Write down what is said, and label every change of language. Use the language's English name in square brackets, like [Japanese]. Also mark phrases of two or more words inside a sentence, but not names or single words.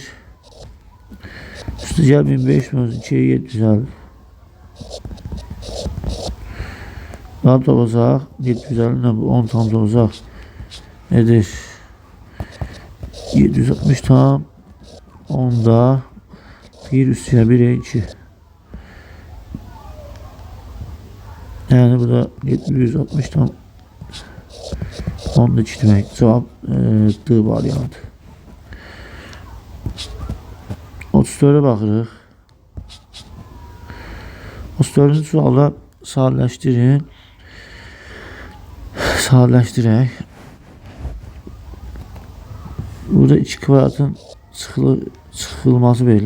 [Azerbaijani] Üstə gəl 1500 bölsək 2'ye 750. Daha toplasaq 750'dən bu 10 tam toplasaq edir 760 tam 10'da 1 üstə 1'e 2. [Turkish] Yani bu da 760 tam 10'da 2 demek. Cevap D variantı. 34'e baxırıq. [Azerbaijani] 34-cü sualda sadələşdirin. Sadələşdirək. Burada 2 kvadratın çıxılması verilib.